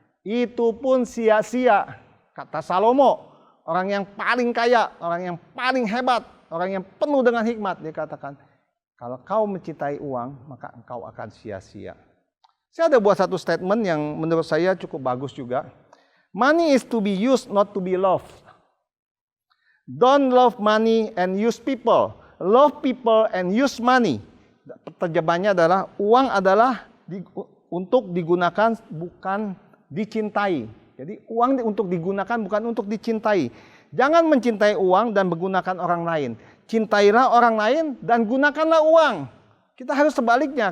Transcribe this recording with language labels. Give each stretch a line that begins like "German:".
Indonesian: Itu pun sia-sia, kata Salomo, orang yang paling kaya, orang yang paling hebat, orang yang penuh dengan hikmat. Dia katakan, kalau kau mencintai uang, maka engkau akan sia-sia. Saya ada buat satu statement yang menurut saya cukup bagus juga.
English: Money is to be used, not to be loved. Don't love money and use people. Love people and use money.
Indonesian: Terjemahannya adalah uang adalah untuk digunakan, bukan dicintai. Jadi uang untuk digunakan, bukan untuk dicintai. Jangan mencintai uang dan menggunakan orang lain. Cintailah orang lain dan gunakanlah uang. Kita harus sebaliknya.